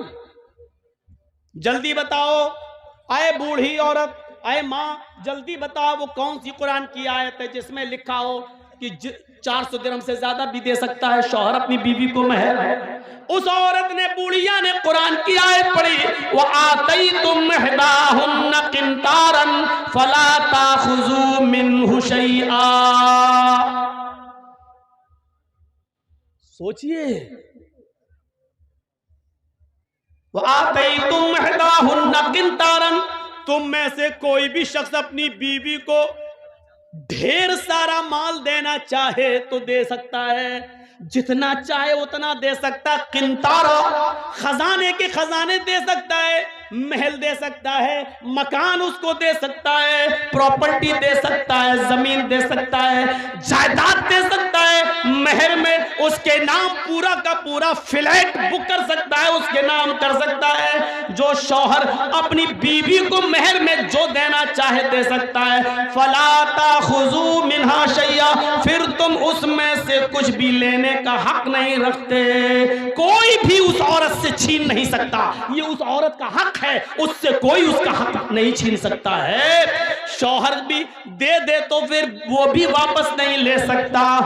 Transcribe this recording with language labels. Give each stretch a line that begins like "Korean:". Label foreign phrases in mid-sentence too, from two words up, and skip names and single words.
Hindi: जल्दी बताओ। आए बूढ़ी औरत, आए मां, जल्दी बताओ वो कौन सी कुरान की आयत है जिसमें लिखा हो कि 400 दिरहम से ज्यादा भी दे सकता है शौहर अपनी बीवी को मेहर। उस औरत ने, बूढ़िया ने कुरान की आयत पढ़ी,
Arabic: وآتيتم إحداهن قنطارا فلا تأخذوا منه شيئا. सोचिए, وآتيتم إحداهن قنطارا,
Hindi: तुम में से कोई भी शख्स अपनी बीवी को ढेर सारा माल देना चाहे तो दे सकता है, जितना चाहे उतना दे सकता है। किंतारा, खजाने के खजाने दे सकता है, महल दे सकता है, मकान उसको दे सकता है, प्रॉपर्टी दे सकता है, जमीन दे सकता है, जायदाद दे सकता है। है महर में, उसके नाम पूरा का पूरा
English: flat book
Hindi: कर सकता है, उसके नाम कर सकता है। जो शौहर अपनी बीवी को महर में जो देना चाहे दे सकता है।
Arabic: فلا تأخذوا منها شيئا,
Hindi: फिर तुम उसमें से कुछ भी लेने का हक नहीं रखते। कोई भी उस औरत से छीन नहीं सकता, ये उस औरत का हक है, उससे कोई उसका हक नहीं छीन सकता है। शौहर भी दे तो फिर वो भी वापस नहीं ले सकता।